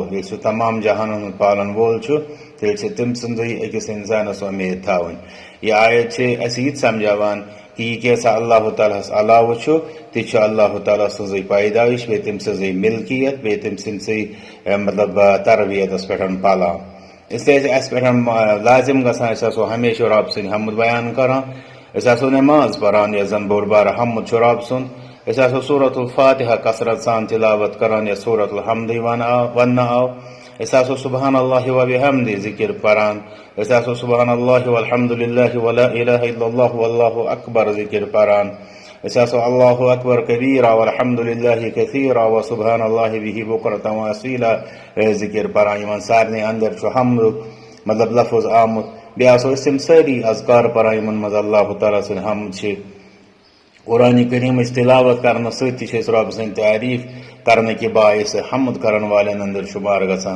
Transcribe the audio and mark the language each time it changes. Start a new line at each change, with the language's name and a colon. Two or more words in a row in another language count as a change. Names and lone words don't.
Kashmiri: ییٚلہِ سُہ تمام جہانن ہُنٛد پالن وول چھُ تیٚلہِ چھِ تٔمۍ سٕنٛزٕے أکِس انسانس امید تھاوٕنۍ. یہ آیت چھِ اسہِ یہِ تہِ سمجھاوان کہ یہِ کیٛاہ اللہ تعالیٰ ہس علاوٕ چھُ تہِ چھُ اللہ تعالیٰ سٕنٛزٕے پیدٲیش، بیٚیہِ تٔمۍ سٕنٛزٕے ملکیت، بیٚیہِ تٔمۍ سٕنٛدسٕے مطلب تربیتس پٮ۪ٹھ پالان.
Urdu: اس لیے
Kashmiri: اسہِ پٮ۪ٹھ لازم گژھان أسۍ آسو ہمیشہ رب سٕنٛدۍ حمد بیان کران. أسۍ آسو نٮ۪ماز پران یۄس زن بوٚڑ بارٕ حمد چھُ رب سُنٛد. أسۍ آسو سورۃ الفاتحہ کثرت سان تلاوت کران یتھ سورۃ الحمدٕے وننہٕ آو. أسۍ آسو
Arabic: سبحان اللہ و بحمدہ
Kashmiri: ذکر پران. أسۍ آسو
Arabic: سبحان اللہ والحمدللہ ولا الہ الا اللہ واللہ اکبر
Kashmiri: ذکر پران. أسۍ آسو
Arabic: اللہ اکبر کبیرا والحمدللہ کثیرا وسبحان اللہ بہ بکرۃ واصیلا
Kashmiri: ذکر پران. یِمن سارنٕے اندر چھُ حمدُک مطلب لفظ آمُت. بیٚیہِ آسو أسۍ تِم سٲری اذکار پران یِمن منٛز اللہ تعالیٰ سٕنٛدۍ حمد چھِ. قرآن کریٖمٕچ تلاوت کرنہٕ سۭتۍ تہِ چھِ أسۍ رۄب سٕنٛدۍ تعریف کرنہٕ کہِ باعث حمد کرن والٮ۪ن اندر شُمار گژھان.